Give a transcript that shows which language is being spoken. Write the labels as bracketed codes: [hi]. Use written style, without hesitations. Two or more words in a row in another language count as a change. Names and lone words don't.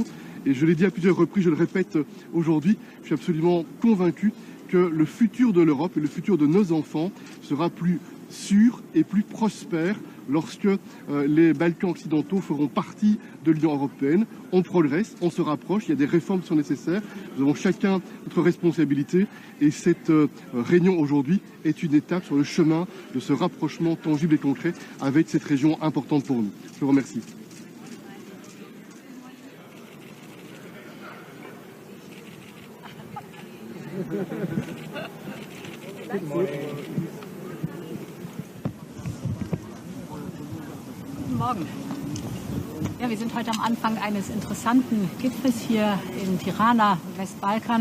[fr] Et je l'ai dit à plusieurs reprises, je le répète aujourd'hui, je suis absolument convaincu que le futur de l'Europe et le futur de nos enfants sera plus sûr et plus prospère lorsque les Balkans occidentaux feront partie de l'Union européenne. On progresse, on se rapproche, il y a des réformes qui sont nécessaires, nous avons chacun notre responsabilité et cette réunion aujourd'hui est une étape sur le chemin de ce rapprochement tangible et concret avec cette région importante pour nous. Je vous remercie. [de] Guten Morgen. Ja, wir sind heute am Anfang eines interessanten Gipfels hier in Tirana, Westbalkan.